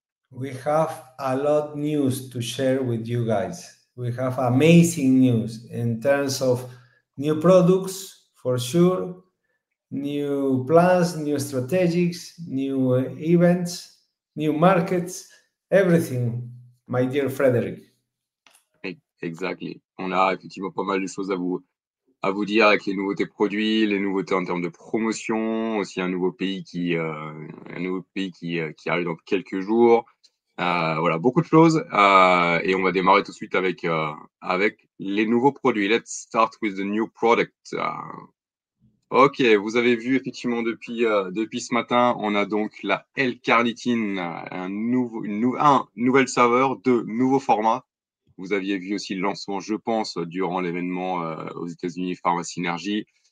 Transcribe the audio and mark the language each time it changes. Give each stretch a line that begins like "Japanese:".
English: We have a lot news to share with you guys. We have amazing news in terms of new products for sure, new plans, new strategies, new events, new markets, everything, my dear Frederick. Exactly.
French: On a effectivement pas mal de choses à vous dire avec les nouveautés produits, les nouveautés en termes de promotion, aussi un nouveau pays qui arrive dans quelques jours. Voilà, beaucoup de choses. Et on va démarrer tout de suite avec les nouveaux produits.
English: Let's start with the new product.
French: Ok, vous avez vu effectivement depuis ce matin, on a donc la L-carnitine, un nouvelle saveur, deux nouveaux formats. Vous aviez vu aussi le lancement, je pense, durant l'événement aux États-Unis Pharma Synergy.